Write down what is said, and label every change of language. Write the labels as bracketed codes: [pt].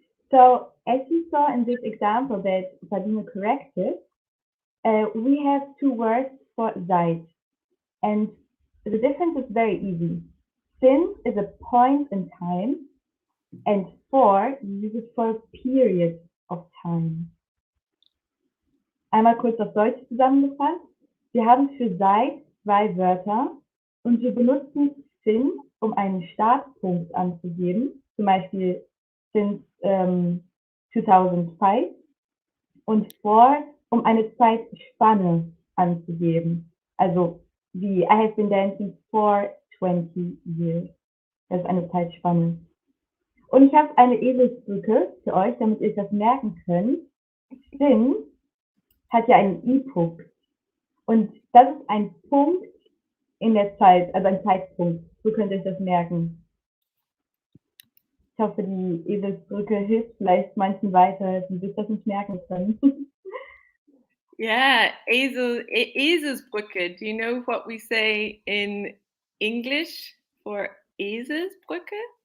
[en] So, as you saw in this example that Sabine corrected, we have two words for seit. And the difference is very easy. Since is a point in time, and for you use it for a period of time. [de] Einmal kurz auf Deutsch zusammengefasst. Wir haben für seit zwei Wörter und wir benutzen since, um einen Startpunkt anzugeben, zum Beispiel since 2005 und for, um eine Zeitspanne anzugeben. Also wie [en] I have been dancing for 20 years. [de] Das ist eine Zeitspanne. Und ich habe eine Eselsbrücke für euch, damit ihr das merken könnt. Since hat ja einen I-Punkt. Und das ist ein Punkt in der Zeit, also ein Zeitpunkt. So könnt ihr euch das merken. Ich hoffe, die Eselsbrücke hilft vielleicht manchen weiter, die sich das nicht merken können. [en] Yeah, Eselsbrücke. Do you know what we say in English for Eselsbrücke?